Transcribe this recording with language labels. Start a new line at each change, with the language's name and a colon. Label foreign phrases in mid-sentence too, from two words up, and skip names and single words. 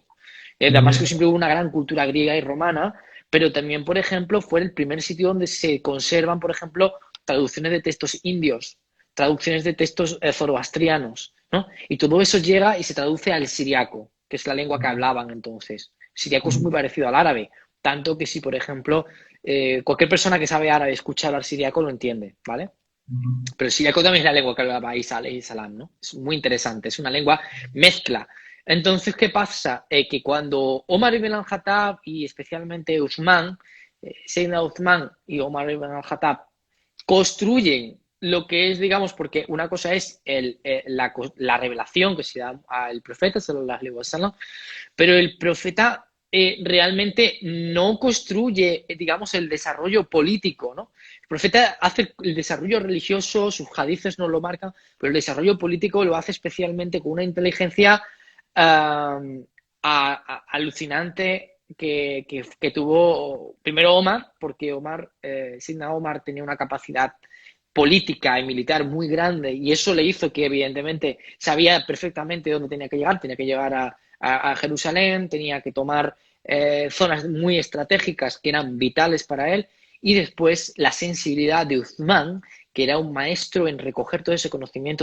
Spanish: Damasco siempre hubo una gran cultura griega y romana, pero también, por ejemplo, fue el primer sitio donde se conservan, por ejemplo, traducciones de textos indios, traducciones de textos zoroastrianos, ¿no? Y todo eso llega y se traduce al siriaco, que es la lengua que hablaban entonces. El siriaco es muy parecido al árabe, tanto que si, por ejemplo, cualquier persona que sabe árabe escucha hablar siriaco lo entiende, ¿vale? Pero el siriaco también es la lengua que hablaba Isa
Arabic: عليه السلام,
Spanish: ¿no? Es muy interesante, es una lengua mezcla. Entonces, ¿qué pasa? Que cuando Omar ibn al-Khattab y especialmente Uthman, Seydina Uthman y Omar ibn al-Khattab construyen lo que es, digamos, porque una cosa es la revelación que se da al profeta,
Arabic: صلى الله عليه وسلم,
Spanish: pero el profeta realmente no construye, digamos, el desarrollo político, ¿no? El profeta hace el desarrollo religioso, sus hadices no lo marcan, pero el desarrollo político lo hace especialmente con una inteligencia alucinante que tuvo primero Omar, porque Sidna Omar tenía una capacidad política y militar muy grande y eso le hizo que evidentemente sabía perfectamente dónde tenía que llegar a Jerusalén, tenía que tomar zonas muy estratégicas que eran vitales para él y después la sensibilidad de Uthman, que era un maestro en recoger todo ese conocimiento.